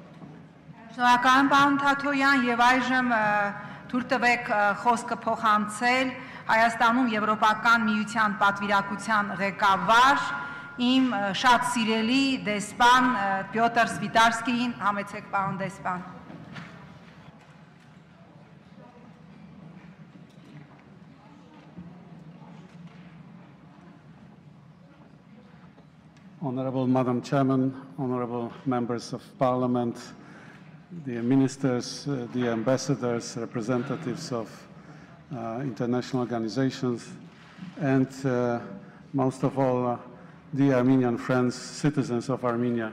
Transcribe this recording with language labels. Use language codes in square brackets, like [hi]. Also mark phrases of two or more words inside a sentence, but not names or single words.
[hy] Շնորհակալ եմ պարոն Թաթոյան եւ այժմ թույլ տվեք խոսքը փոխանցել Հայաստանում Եվրոպական միության պատվիրակության ղեկավար իմ շատ սիրելի դեսպան Պյոտր Սվիտարսկիին, համեցեք պարոն դեսպան։ [en] Honorable Madam Chairman, honorable members of Parliament, dear ministers, dear ambassadors, representatives of international organizations, and most of all, dear Armenian friends, citizens of Armenia.